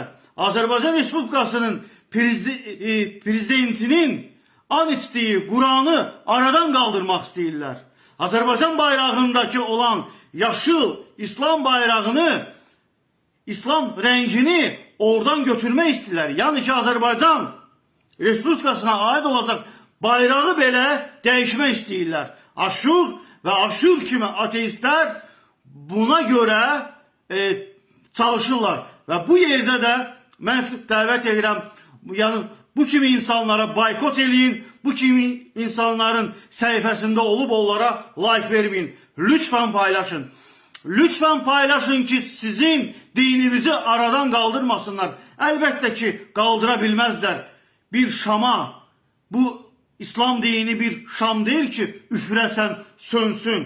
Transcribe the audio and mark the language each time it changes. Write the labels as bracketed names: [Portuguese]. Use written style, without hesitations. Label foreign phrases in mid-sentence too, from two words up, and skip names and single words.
[Azerbaijani] Azərbaycan Respublikasının prezidentinin an içdiyi Quranı aradan qaldırmaq istəyirlər. Azərbaycan bayrağındakı olan yaşıl İslam bayrağını, İslam rengini oradan götürmək istəyirlər. Yəni ki, Azərbaycan Respublikasına aid olacaq bayrağı belə dəyişmək istəyirlər. [Turkish] Aşur ve Aşur kimi ateistler buna göre çalışırlar. [Azerbaijani] Ve bu yerde de ben davet edirəm, yani bu kimi insanlara boykot eləyin, bu kimi insanların səhifəsində olub onlara like vermeyin. [Turkish] Lütfen paylaşın. Lütfen paylaşın ki sizin dininizi aradan kaldırmasınlar. Elbette ki kaldıra bilmezler. Bir şama, bu İslam dini bir şam değil ki üfüresen sönsün.